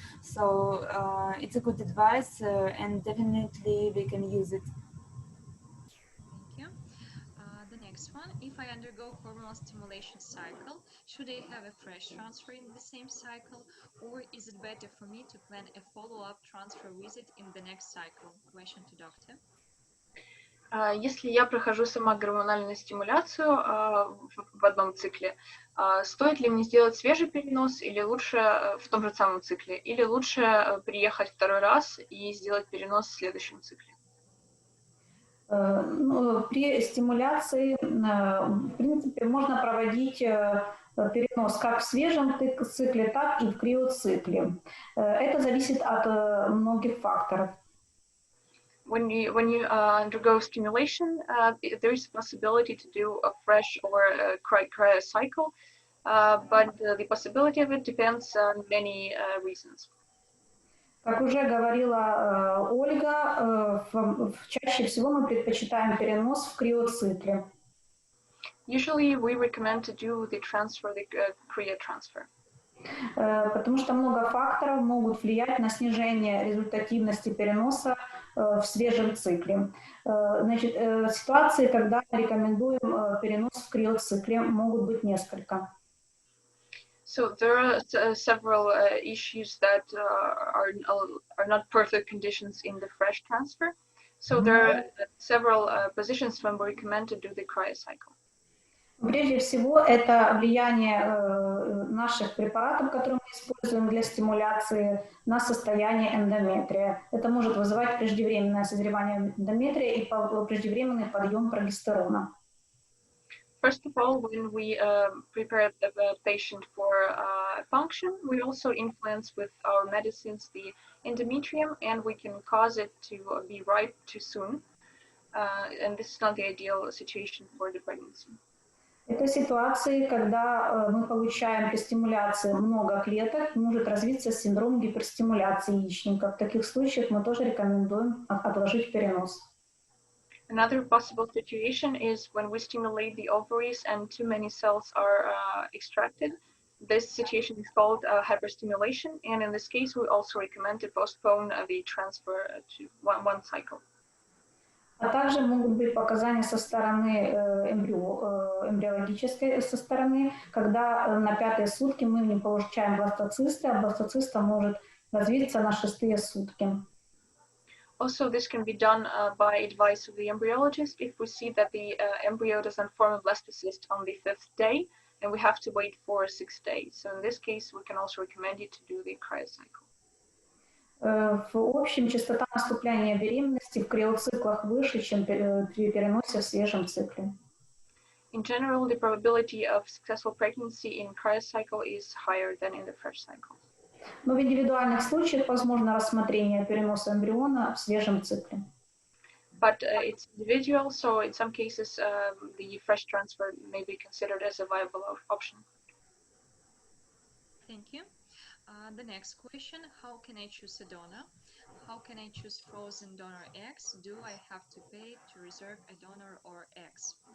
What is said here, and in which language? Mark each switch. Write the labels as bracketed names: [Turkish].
[English] So it's a good advice, and definitely we can use it. Thank you. The next one, if I undergo hormonal stimulation cycle, should I have a fresh transfer in the same cycle, or is it better for me to plan a follow-up transfer visit in the next cycle? Question to doctor. [Russian] Если я прохожу сама гормональную стимуляцию в одном цикле, стоит ли мне сделать свежий перенос или лучше в том же самом цикле, или лучше приехать второй раз и сделать перенос в следующем цикле? При стимуляции, в принципе, можно проводить перенос как в свежем цикле, так и в криоцикле. Это зависит от многих факторов. [English] When you undergo stimulation, there is a possibility to do a fresh or a cryo cycle, but the possibility of it depends on many reasons. [Russian] Как уже говорила Ольга, чаще всего мы предпочитаем перенос в криоцикле. [English] Usually we recommend to do the cryo transfer. [Russian] Потому что много факторов могут влиять на снижение результативности переноса в свежем цикле. Значит, ситуации, когда рекомендуем перенос в криоцикле, могут быть несколько. [English] So there are several issues that are not perfect conditions in the fresh transfer. So there are several positions when we recommend to do the cryocycle. [Russian] Прежде всего, это влияние наших препаратов, которые мы используем для стимуляции, на состояние эндометрия. Это может вызывать преждевременное созревание эндометрия и преждевременный подъем прогестерона. [English] First of all, when we prepare the patient for function, we also influence with our medicines the endometrium, and we can cause it to be ripe too soon. And this is not the ideal situation for the pregnancy. [Russian] Это ситуации, когда мы получаем при стимуляции много клеток, может развиться синдром гиперстимуляции яичника. В таких случаях мы тоже рекомендуем отложить перенос. [English] Another possible situation is when we stimulate the ovaries and too many cells are extracted. This situation is called hyperstimulation, and in this case, we also recommend to postpone the transfer to one cycle. [Russian] А также могут быть показания со стороны эмбриологической со стороны, когда на 5-е сутки мы не получаем бластоцисты, а бластоциста может развиться на 6-е сутки. [English] Also, this can be done by advice of the embryologist if we see that the embryo doesn't form a blastocyst on the 5th day, and we have to wait for 6 days. So in this case, we can also recommend you to do the cryocycle. [Russian] В общем, частота наступления беременности в криоциклах выше, чем при переносе в свежем цикле. [English] In general, the probability of successful pregnancy in cryocycle is higher than in the fresh cycle. [Russian] Но в индивидуальных случаях возможно рассмотрение переноса эмбриона в свежем цикле. [English] But it's individual, so in some cases, the fresh transfer may be considered as a viable option. Thank you. The next question, how can I choose a donor? How can I choose frozen donor eggs? Do I have to pay to reserve a donor or eggs?